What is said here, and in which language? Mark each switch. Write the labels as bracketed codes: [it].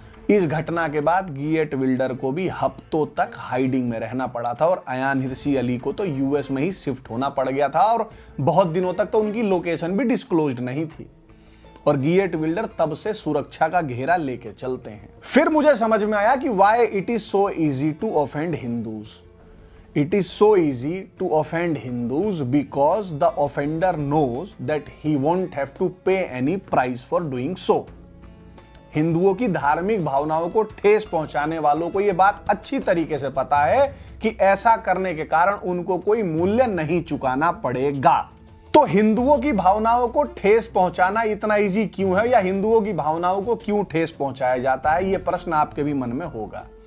[hi] इस घटना के बाद गियट विल्डर को भी हफ्तों तक हाइडिंग में रहना पड़ा था, और अयान हिर्सी अली को तो यूएस में ही शिफ्ट होना पड़ गया था, और बहुत दिनों तक तो उनकी लोकेशन भी डिस्क्लोज्ड नहीं थी। और गियट विल्डर तब से सुरक्षा का घेरा लेके चलते हैं। [en] फिर मुझे समझ में आया कि why it is so easy to offend Hindus. It is so easy to offend Hindus because the offender knows that he won't have to pay any price for doing so. [hi] हिंदुओं की धार्मिक भावनाओं को ठेस पहुंचाने वालों को यह बात अच्छी तरीके से पता है कि ऐसा करने के कारण उनको कोई मूल्य नहीं चुकाना पड़ेगा। तो हिंदुओं की भावनाओं को ठेस पहुंचाना इतना इजी क्यों है, या हिंदुओं की भावनाओं को क्यों ठेस पहुंचाया जाता है, यह प्रश्न आपके भी मन में होगा।